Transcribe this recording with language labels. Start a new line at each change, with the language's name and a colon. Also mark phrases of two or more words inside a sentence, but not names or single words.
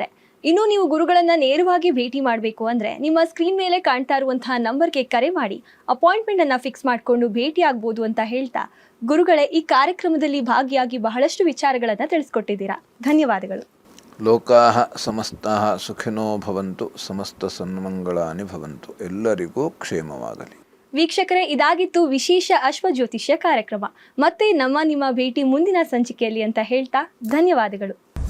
Kannada: ಇನ್ನು ನೀವು ಗುರುಗಳನ್ನ ನೇರವಾಗಿ ಭೇಟಿ ಮಾಡಬೇಕು ಅಂದ್ರೆ ನಿಮ್ಮ ಸ್ಕ್ರೀನ್ ಮೇಲೆ ಕಾಣ್ತಾ ಇರುವಂತಹ ನಂಬರ್ಗೆ ಕರೆ ಮಾಡಿ ಅಪಾಯಿಂಟ್ಮೆಂಟ್ ಅನ್ನ ಫಿಕ್ಸ್ ಮಾಡಿಕೊಂಡು ಭೇಟಿ ಆಗ್ಬೋದು ಅಂತ ಹೇಳ್ತಾ, ಗುರುಗಳೇ ಈ ಕಾರ್ಯಕ್ರಮದಲ್ಲಿ ಭಾಗಿಯಾಗಿ ಬಹಳಷ್ಟು ವಿಚಾರಗಳನ್ನ ತಿಳಿಸ್ಕೊಟ್ಟಿದ್ದೀರಾ. ಧನ್ಯವಾದಗಳು.
Sanskrit: ಲೋಕಾಹ ಸಮಸ್ತಾಹ ಸುಖಿನೋ ಭವಂತು, ಸಮಸ್ತ ಸನ್ಮಂಗಳಾನಿ ಭವಂತು.
Kannada: ಎಲ್ಲರಿಗೂ ಕ್ಷೇಮವಾಗಲಿ. ವೀಕ್ಷಕರೇ, ಇದಾಗಿತ್ತು ವಿಶೇಷ ಅಶ್ವಜ್ಯೋತಿಷ್ಯ ಕಾರ್ಯಕ್ರಮ. ಮತ್ತೆ ನಿಮ್ಮ ಭೇಟಿ ಮುಂದಿನ ಸಂಚಿಕೆಯಲ್ಲಿ ಅಂತ ಹೇಳ್ತಾ ಧನ್ಯವಾದಗಳು.